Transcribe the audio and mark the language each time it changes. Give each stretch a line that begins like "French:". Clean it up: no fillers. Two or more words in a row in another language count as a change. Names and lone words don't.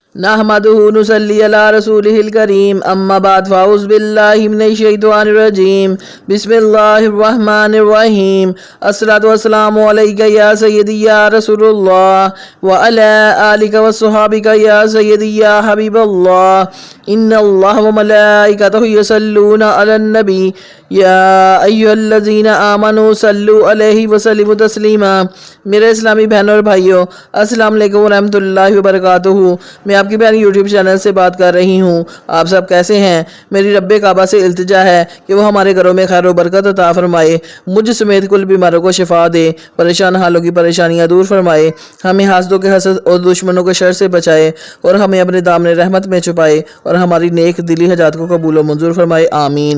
Arabic: نحمده ونصلي على رسوله الكريم أما بعد فأعوذ بالله من الشيطان الرجيم بسم الله الرحمن الرحيم الصلاة والسلام عليك يا سيدي يا رسول الله وعلى آلك وأصحابك يا سيدي يا حبيب الله إن الله وملائكته يصلون على النبي يا أيها الذين آمنوا صلوا عليه وسلموا تسليما.
Hindi: मेरे इस्लामी बहनों और भाइयों,
Arabic: السلام عليكم ورحمة الله وبركاته.
Hindi: मैं आपकी बहन यूट्यूब चैनल से बात कर रही हूँ। आप सब कैसे हैं? मेरी रब्बे काबा से इल्तिजा है कि वो हमारे घरों में खैर व बरकत अता फरमाए, मुझ समेत कुल बीमारों को शिफा दे, परेशान हालों की परेशानियाँ दूर फरमाए, हमें हासदों के हसद और दुश्मनों के शर से बचाए और हमें अपने दामन रहमत में छुपाए और हमारी नेक दिली हजात को कबूल व मंजूर फरमाए, आमीन।